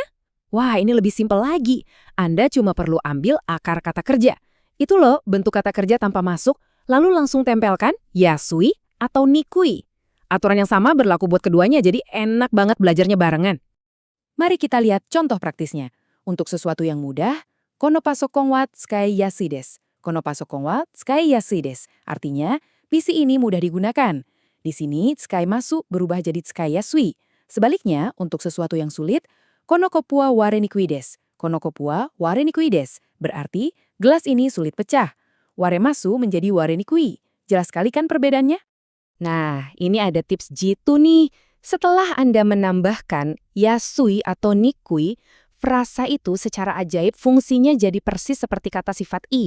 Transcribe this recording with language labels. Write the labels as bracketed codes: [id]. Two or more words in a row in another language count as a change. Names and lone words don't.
[id] Wah, ini lebih simpel lagi. Anda cuma perlu ambil akar kata kerja. Itu loh bentuk kata kerja tanpa masuk, lalu langsung tempelkan yasui atau nikui. Aturan yang sama berlaku buat keduanya, jadi enak banget belajarnya barengan. Mari kita lihat contoh praktisnya. Untuk sesuatu yang mudah, [ja] このパソコンは使いやすいです. このパソコンは使いやすいです. [id] Artinya, PC ini mudah digunakan. Di sini, [ja] 使います [id] berubah jadi [ja] 使いやすい. [id] Sebaliknya, untuk sesuatu yang sulit, [ja] このコップは割れにくいです. このコップは割れにくいです. [id] Berarti, gelas ini sulit pecah. Waremasu menjadi warenikui. Jelas sekali kan perbedaannya? Nah, ini ada tips jitu nih. Setelah Anda menambahkan yasui atau nikui, frasa itu secara ajaib fungsinya jadi persis seperti kata sifat i.